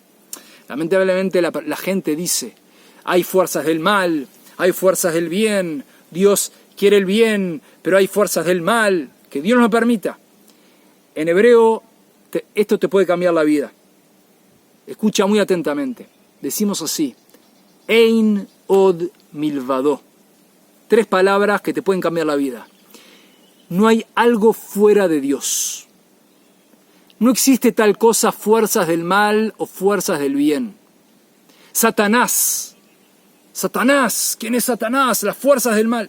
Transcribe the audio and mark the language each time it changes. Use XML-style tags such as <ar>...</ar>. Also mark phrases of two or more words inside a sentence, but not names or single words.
<es>Lamentablemente la gente dice, hay fuerzas del mal, hay fuerzas del bien, Dios quiere el bien, pero hay fuerzas del mal, que Dios no lo permita. En hebreo, esto te puede cambiar la vida. Escucha muy atentamente. Decimos así,</es> <he>אין עוד מלבדו.</he> <es>3 palabras que te pueden cambiar la vida. No hay algo fuera de Dios. No existe tal cosa, fuerzas del mal o fuerzas del bien. Satanás. ¿Quién es Satanás? Las fuerzas del mal.</es>